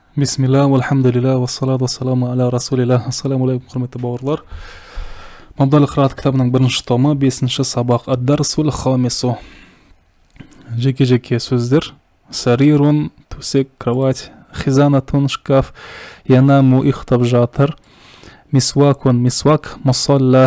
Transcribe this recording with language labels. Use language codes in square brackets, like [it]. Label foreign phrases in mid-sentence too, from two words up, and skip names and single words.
[ar] بسم الله والحمد لله والصلاة والسلام على رسول الله. السلام عليكم, [kk] құрметті бауырлар. Мабдалы қырат кітабының бірінші томы, 5-ші сабақ. [ar] الدرس الخامس. [kk] Жеке-жеке сөздер. Сарирун, төсек, кровать. Хизанатун, шкаф. Янаму, ұйықтап жатыр. Мисвакун, мисвак. Мусалла.